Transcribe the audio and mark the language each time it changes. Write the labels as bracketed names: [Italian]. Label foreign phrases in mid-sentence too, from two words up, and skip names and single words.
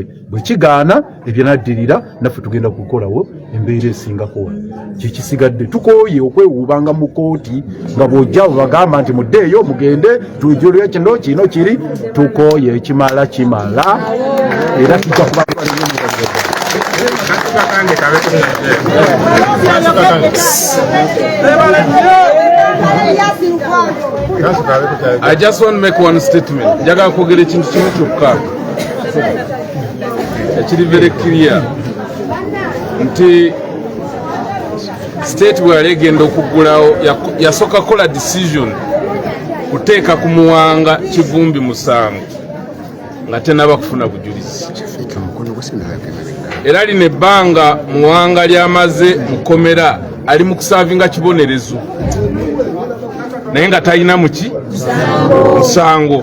[Ganda] Bwe kigaana ebyanaddirira naffe tugenda kukolawo embeera esingako. Kikisigadde tukooye okwewuubanga mu kooti nga bw'ojja bagamba nti muddeeyo mugende tujulire kino kiri, tukooye ekimala kimala era kijja kuba [English] I just want to make one statement. [Ganda] Jaga kwogera ekintu kimu kyokka ekiri [English] very clear [Ganda] nti state bw'ali egenda okuggulawo yasooka kola decision kuteeka ku Muwanga Kivumbi musango nga tenaba kufuna bujulizi. Era lino ebbanga Muwanga lyamaze mukomera ali mu kusaavinga kibonerezo naye nga talina muki musango.